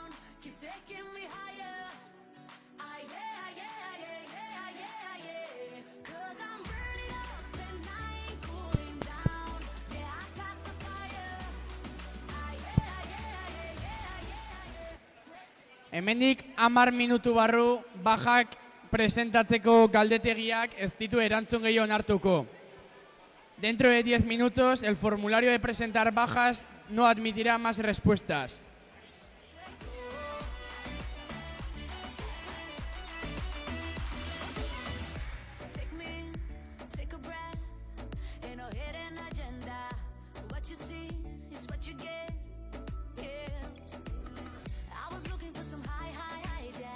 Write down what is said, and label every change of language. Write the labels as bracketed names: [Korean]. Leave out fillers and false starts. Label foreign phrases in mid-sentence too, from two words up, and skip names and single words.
[English] Keep taking me higher. Yeah. 'Cause I'm burning up and I ain't cooling down. Yeah, I got the fire. Yeah. [Basque] Hemendik 10 minutu barru bajak presentatzeko galdetegiak ez ditu erantzun gehiago hartuko. [Spanish] Dentro de 10 minutos, el formulario de presentar bajas no admitirá más respuestas. [English] Take me in, take a breath. Ain't no hidden agenda. What you see is what you get. Yeah. I was looking for some highs, yeah.